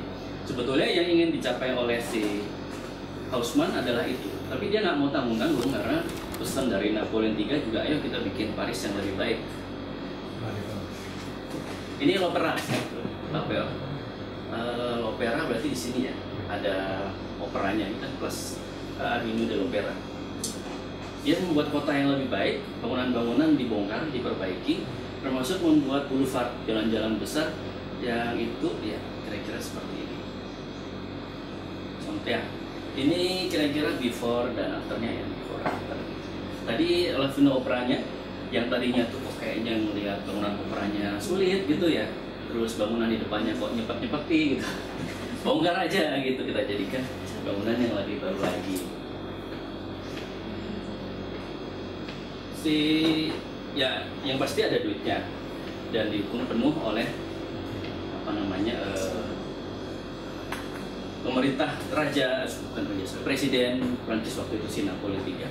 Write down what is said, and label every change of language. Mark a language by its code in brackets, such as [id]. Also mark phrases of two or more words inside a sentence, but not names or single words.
[id] Sebetulnya yang ingin dicapai oleh si Haussmann adalah itu, tapi dia nggak mau tanggung-tanggung karena pesan dari Napoleon III juga, ayo kita bikin Paris yang lebih baik. Ini L'Opéra, L'Opéra berarti di sini ya ada operanya, ini kan plus Avenue de l'Opéra. Dia membuat kota yang lebih baik, bangunan-bangunan dibongkar, diperbaiki, termasuk membuat boulevard, jalan-jalan besar yang itu ya kira-kira seperti ini. Contoh ya, ini kira-kira before dan afternya ya, [en] before after. [id] Tadi Avenue Operanya, yang tadinya tuh kok kayaknya melihat bangunan operanya sulit gitu ya, terus bangunan di depannya kok nyepet-nyepeti gitu, bongkar aja gitu, kita jadikan bangunan yang lebih baru lagi. Ya yang pasti ada duitnya dan didukung penuh oleh pemerintah Presiden Prancis waktu itu si Napoleon III.